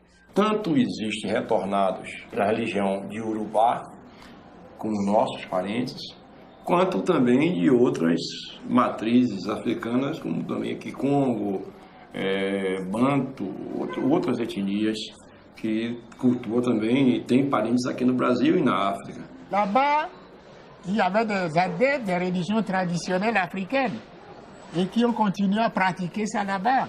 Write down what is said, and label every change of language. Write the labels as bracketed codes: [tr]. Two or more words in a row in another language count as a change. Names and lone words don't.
[pt] Tanto existem retornados da religião de Yorubá, como nossos parentes, quanto também de outras matrizes africanas, como também aqui Congo, Banto, outras etnias que cultuam também e têm parentes aqui no Brasil e na África. [fr] Là-bas, il y avait des adeptes des religions traditionnelles africaines et qui ont continué à pratiquer ça là-bas.